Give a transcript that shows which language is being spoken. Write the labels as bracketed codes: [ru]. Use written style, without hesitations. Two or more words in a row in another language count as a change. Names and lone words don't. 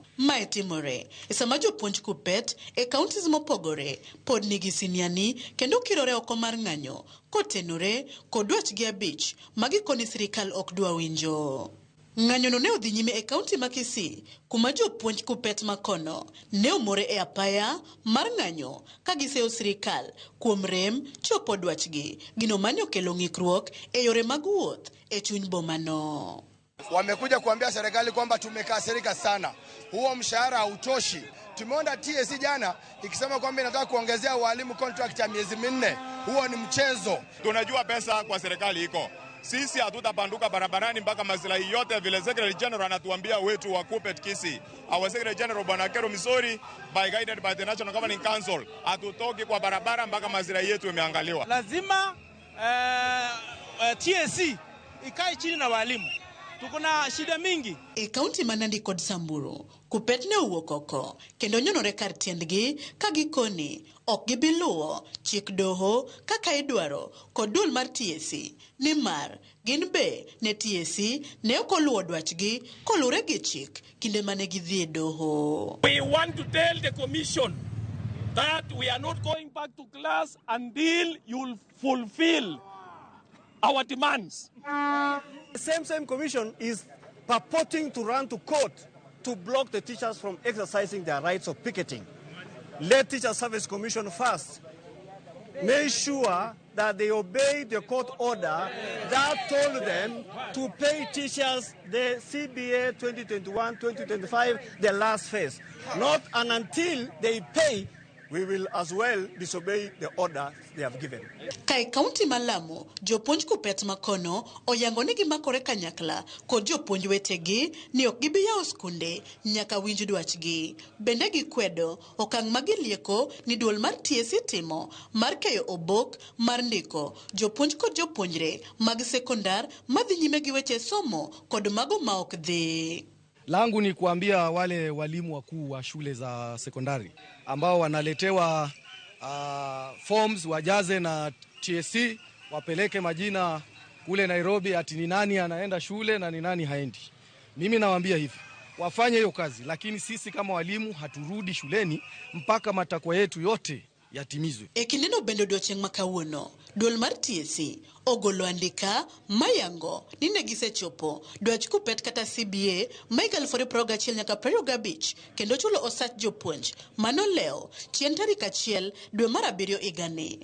[luo] Mae timore e sama jopuonj Kuppet e counties mopogore pod nigi siniani kendo kirore oko mar ng'anyo kotenore kod dwachgi abich magikoni sirikal ok dwa winjo. Ng'anyono ne odhi nyime e kaunti ma Kisii kuma jopuonj Kuppet makono ne omore e apaya mar ng'anyo ka giseyo sirikal kuom rem chopo dwachgi, gino mane okelo ng'ikruok e yore mag wuoth e chuny bomano. [sw] Wamekuja kuambia serikali kwamba tumekasirika sana, huo mshahara hautoshi. Tumeona TSC jana ikisema kwamba inataka kuongezea walimu contract ya miezi 4. Huo ni mchezo. Tunajua pesa kwa serikali iko. Sisi hatutapanduka barabarani mpaka maslahi yote vile [en] Secretary General [sw] anatuambia wetu wa Kuppet Kisii. [en] Our Secretary General Bwana Kero Misori guided by the National Governing Council, [sw] hatutoki kwa barabara mpaka maslahi yetu yameangaliwa. Lazima TSC ikae chini na walimu. Tuko na shida mingi. [luo] E kaunti ma Nandi kod Samburu, Kuppet ne owuok oko kendo nyonore kar tiendgi ka gikoni ok gibiluwo chik doho kaka idwaro kod duol mar TSC, nimar gin be ne TSC ne ok oluwo dwachgi kolure gi chik kinde mane gidhi e doho. [en] We want to tell the commission that we are not going back to class until you'll fulfill our demands. The same commission is purporting to run to court to block the teachers from exercising their rights of picketing. Let Teacher Service Commission first make sure that they obey the court order that told them to pay teachers the CBA 2021-2025, the last phase. Not until they pay, we will as well disobey the order they have given. [luo] Kai kaunti Malamu, jopuonj Kuppet makono oyango ni gimakore kanyakla kod jopuonj wetegi ni ok gibi yawo skunde nyaka winj dwachgi. Bende gikwedo okang' magilieko ni duol mar TSC timo mar keyo obok mar ndiko jopuonj kod jopuonjre mag sekondar madhi nyime gi weche somo kod mago ma ok dhi. [sw] Langu ni kuambia wale walimu wakuu wa shule za sekondari ambao wanaletewa forms wajaze na TSC, wapeleke majina kule Nairobi ati ni nani anaenda shule na ni nani haendi. Mimi nawaambia hivi, wafanye hiyo kazi, lakini sisi kama walimu haturudi shuleni mpaka matakwa yetu yote yatimizwe. [luo] Ekineno bendo docheng makawuono, duol mar TSC ogolo andika mayango ni negisechopo dwach Kuppet kata CBA Michael Foriproga nyaka 25 kendo chulo osach jopuonj mano leo chien tarik 1 dwe mar 7 igani.